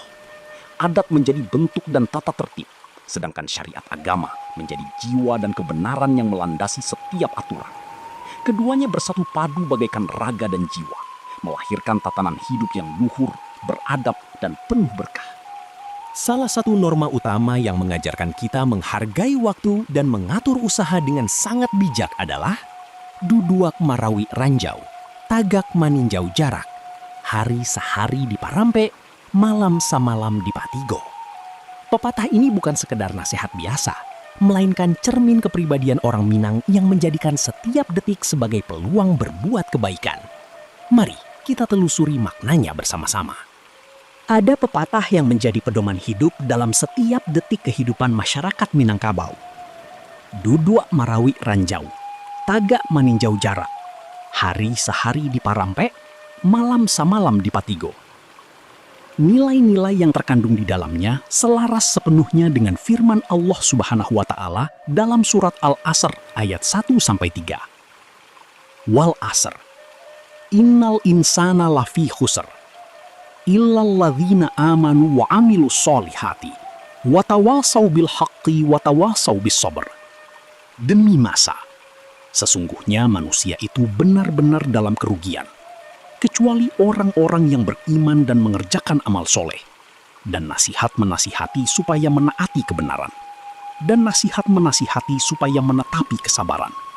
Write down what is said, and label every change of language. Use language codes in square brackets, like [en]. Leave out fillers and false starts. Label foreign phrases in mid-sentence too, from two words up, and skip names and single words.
[id] Adat menjadi bentuk dan tata tertib, sedangkan syariat agama menjadi jiwa dan kebenaran yang melandasi setiap aturan. Keduanya bersatu padu bagaikan raga dan jiwa, melahirkan tatanan hidup yang luhur, beradab, dan penuh berkah. Salah satu norma utama yang mengajarkan kita menghargai waktu dan mengatur usaha dengan sangat bijak adalah [min] duduak marawi ranjau, tagak maninjau jarak, hari sehari di Parampe, malam samalam di Patigo. [id] Pepatah ini bukan sekedar nasihat biasa, melainkan cermin kepribadian orang Minang yang menjadikan setiap detik sebagai peluang berbuat kebaikan. Mari kita telusuri maknanya bersama-sama. Ada pepatah yang menjadi pedoman hidup dalam setiap detik kehidupan masyarakat Minangkabau. [min] Duduk marawi ranjau, tagak maninjau jarak, hari sehari di Parampe, malam samalam di Patigo. [id] Nilai-nilai yang terkandung di dalamnya selaras sepenuhnya dengan firman Allah [ar] سبحانه وتعالى [id] dalam surat Al-Asr ayat 1-3. [ar] والعصر إن الإنسان لفي خسر إلا الذين آمنوا وعملوا الصالحات وتواصوا بالحق وتواصوا بالصبر. [id] Demi masa, sesungguhnya manusia itu benar-benar dalam kerugian, kecuali orang-orang yang beriman dan mengerjakan amal soleh, dan nasihat menasihati supaya menaati kebenaran, dan nasihat menasihati supaya menetapi kesabaran.